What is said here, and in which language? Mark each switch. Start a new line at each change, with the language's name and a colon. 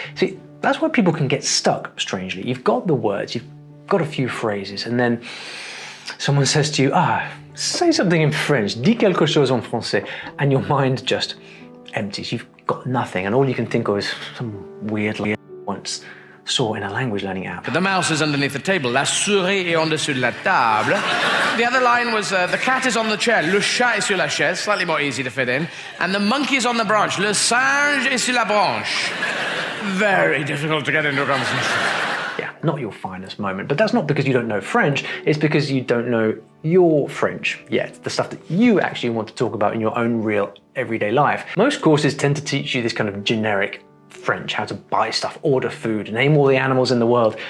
English: See, that's why people can get stuck, strangely. You've got the words, you've got a few phrases, and then someone says to you, say something in French,
French: dis quelque chose en français,
English: and your mind just empties. You've got nothing, and all you can think of is some weird line once saw in a language learning app. The mouse is underneath the table.
French: La souris est en dessous de la table.
English: The other line was, the cat is on the chair.
French: Le chat est sur la chaise.
English: Slightly more easy to fit in. And the monkey is on the branch.
French: Le singe est sur la branche.
English: Very difficult to get into a conversation. Yeah, not your finest moment, but that's not because you don't know French, it's because you don't know your French yet, the stuff that you actually want to talk about in your own real everyday life. Most courses tend to teach you this kind of generic French, how to buy stuff, order food, name all the animals in the world.